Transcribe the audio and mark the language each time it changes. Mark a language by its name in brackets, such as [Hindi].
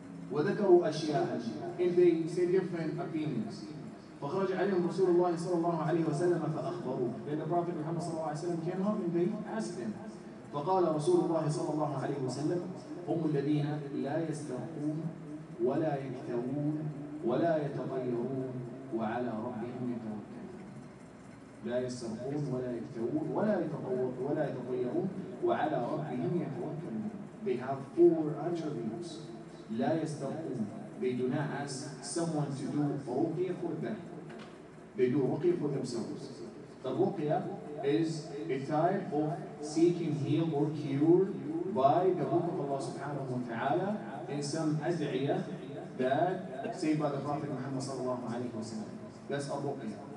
[Arabic] وذكروا أشياء, [English] and they say different opinions. [Arabic] فخرج عليهم رسول الله صلى الله عليه وسلم فأخبروه. [English] Then the Prophet Muhammad صلى الله عليه وسلم came out and they asked him. [Arabic] فقال رسول الله صلى الله عليه وسلم هم الذين لا يسترقون ولا يكتوون ولا يتطيرون وعلى ربهم يتوكلون. لا يسترقون ولا يكتوون ولا يتطيرون وعلى ربهم يتوكلون. [English] They have 4 attributes. [Arabic] لا يسترقون. [English] They do not ask someone to do ruqya for them. They do ruqya for themselves. The ruqya is a type of seeking heal or cure by the book of Allah subhanahu wa ta'ala in some ad'iyah that say by the Prophet Muhammad sallallahu alayhi wa sallam. That's a ruqya.